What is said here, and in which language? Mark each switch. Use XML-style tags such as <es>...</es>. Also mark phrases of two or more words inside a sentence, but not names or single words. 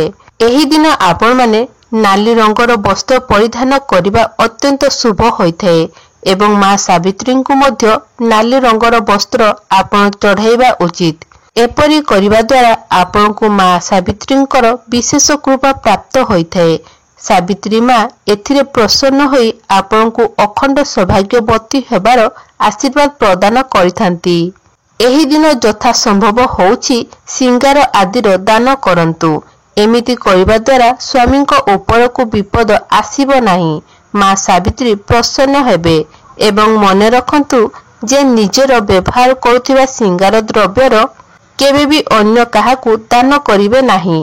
<or>ଏହି ଦିନ ଆପଣ ମାନେ ନାଲି ରଙ୍ଗର ବସ୍ତ୍ର ପରିଧାନ କରିବା ଅତ୍ୟନ୍ତ ଶୁଭ ହୋଇଥାଏ ଏବଂ ମା ସାବିତ୍ରୀ କୁ ମଧ୍ୟ ନାଲି ରଙ୍ଗର ବସ୍ତ୍ର ଆପଣ ଚଢ଼ାଇବା ଉଚିତ। ଏପରି କରିବା ଦ୍ୱାରା ଆପଣ କୁ ମା ସାବିତ୍ରୀଙ୍କର ବିଶେଷ କୃପା ପ୍ରାପ୍ତ ହୋଇଥାଏ। ସାବିତ୍ରୀ ମା ଏଥିରେ ପ୍ରସନ୍ନ ହୋଇ ଆପଣ କୁ ଅଖଣ୍ଡ ସୌଭାଗ୍ୟବତୀ ହେବାର ଆଶୀର୍ବାଦ ପ୍ରଦାନ କରିଥାନ୍ତି। ଏହି ଦିନ ଯଥା ସମ୍ଭବ ହେଉଛି ସିଙ୍ଗାର ଆଦିର ଦାନ କରନ୍ତୁ। ଏମିତି କରିବା ଦ୍ୱାରା ସ୍ୱାମୀଙ୍କ ଉପରକୁ ବିପଦ ଆସିବ ନାହିଁ। ମା ସାବିତ୍ରୀ ପ୍ରସନ୍ନ ହେବେ। ଏବଂ ମନେ ରଖନ୍ତୁ ଯେ ନିଜର ବ୍ୟବହାର କରୁଥିବା ସିଙ୍ଗାର ଦ୍ରବ୍ୟର କେବେ ବି ଅନ୍ୟ କାହାକୁ ଦାନ କରିବେ ନାହିଁ।</or>